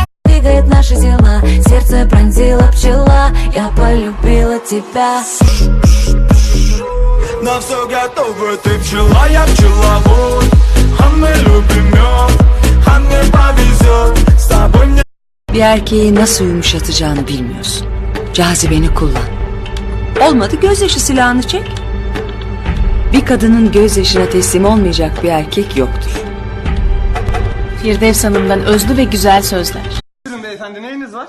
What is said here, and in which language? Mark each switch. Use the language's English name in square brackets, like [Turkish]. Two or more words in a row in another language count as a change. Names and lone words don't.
[Russian] Двигает наши тела, сердце пронзила пчела, я полюбила тебя. На все готово, ты пчела, я пчеловод. А мы любим мед, а мне повезет, с тобой мне. [Turkish] Bir erkeği nasıl yumuşatacağını bilmiyorsun. Cazibeni kullan. Olmadı gözyaşı silahını çek. Bir kadının gözyaşına teslim olmayacak bir erkek yoktur. Firdevs Hanım'dan özlü ve güzel sözler. Buyurun beyefendi, neyiniz var?